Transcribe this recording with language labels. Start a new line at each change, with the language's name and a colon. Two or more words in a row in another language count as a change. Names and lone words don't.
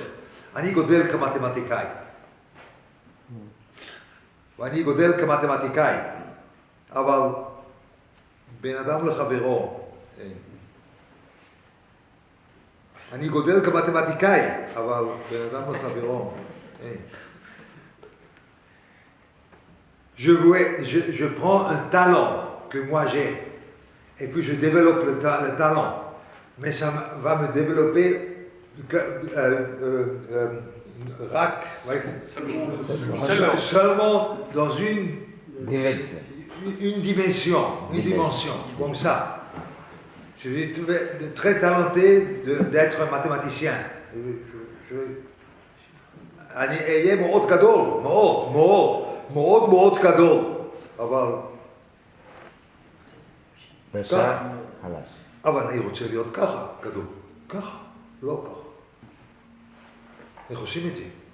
Hebrew: אני גודל כמתמטיקאי. ואני גודל כמתמטיקאי. אבל בין אדם לחברו, אני גודל כמתמטיקאי, אבל בין אדם לחברו,
French: je prends un talent que moi j'ai, et puis je développe le talent, mais ça va me développer seulement dans une dimension, comme ça. Je suis très talenté d'être un mathématicien.
Hebrew: אני אהיה מאוד גדול, מאוד גדול, אבל... בשעה חלש. אבל אני רוצה להיות ככה, גדול. ככה, לא ככה. איך עושים את זה?